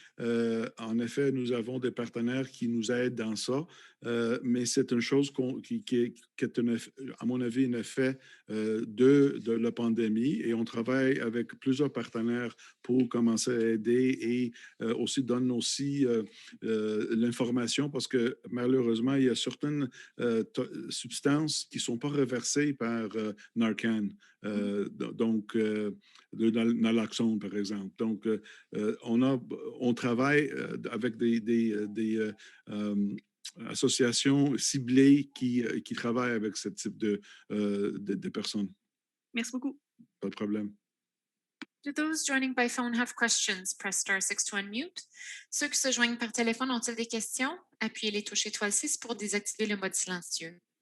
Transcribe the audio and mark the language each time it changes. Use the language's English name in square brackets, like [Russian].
[French] En effet, nous avons des partenaires qui nous aident dans ça, mais c'est une chose qui est, à mon avis, un effet de la pandémie, et on travaille avec plusieurs partenaires pour commencer à aider et aussi donne aussi l'information, parce que malheureusement, il y a certaines substances qui ne sont pas reversées par Narcan, donc de naloxone, par exemple. Donc, on travaille avec des associations ciblées qui travaillent avec ce type de personnes. Merci beaucoup. Pas de problème. [English] Do those joining by phone have questions? Press *6 to unmute. [French] Ceux qui se joignent par téléphone ont-ils des questions? Appuyez les touches étoile 6 pour désactiver le mode silencieux.